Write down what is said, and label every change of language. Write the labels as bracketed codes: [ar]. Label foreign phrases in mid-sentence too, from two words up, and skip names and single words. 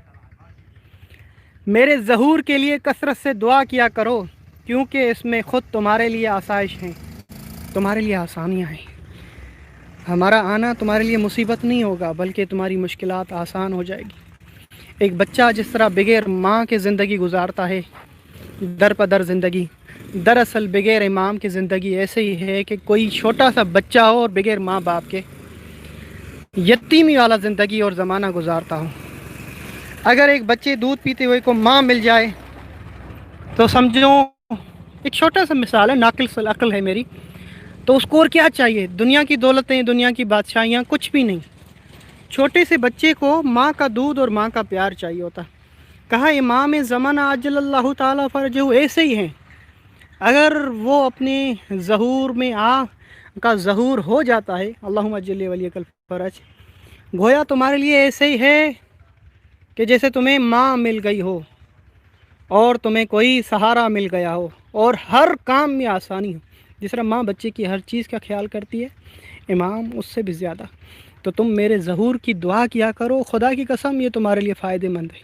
[ur] میرے ظہور کے لیے کثرت سے دعا کیا کرو، کیونکہ اس میں خود تمہارے لیے آسائش ہیں، تمہارے لیے آسانیاں ہیں۔ ہمارا آنا تمہارے لیے مصیبت نہیں ہوگا، بلکہ تمہاری مشکلات آسان ہو جائے گی۔ ایک بچہ جس طرح بغیر ماں کے زندگی گزارتا ہے، در پدر زندگی، دراصل بغیر امام کی زندگی ایسے ہی ہے کہ کوئی چھوٹا سا بچہ ہو اور بغیر ماں باپ کے یتیمی والا زندگی اور زمانہ گزارتا ہو۔ اگر ایک بچے دودھ پیتے ہوئے کو ماں مل جائے تو سمجھو، ایک چھوٹا سا مثال ہے، [ar] ناقص العقل [ur] ہے میری، تو اس کو اور کیا چاہیے؟ دنیا کی دولتیں، دنیا کی بادشاہیاں کچھ بھی نہیں۔ چھوٹے سے بچے کو ماں کا دودھ اور ماں کا پیار چاہیے ہوتا۔ کہا امام زمانہ [ar] عجل اللہ تعالیٰ فرجہ [ur] ایسے ہی ہیں، اگر وہ اپنے ظہور میں کا ظہور ہو جاتا ہے، [ar] اللہم اجل ولیک الفرج، [ur] گویا تمہارے لیے ایسے ہی ہے کہ جیسے تمہیں ماں مل گئی ہو اور تمہیں کوئی سہارا مل گیا ہو، اور ہر کام میں آسانی ہو۔ جس طرح ماں بچے کی ہر چیز کا خیال کرتی ہے، امام اس سے بھی زیادہ۔ تو تم میرے ظہور کی دعا کیا کرو، خدا کی قسم یہ تمہارے لیے فائدہ مند ہے۔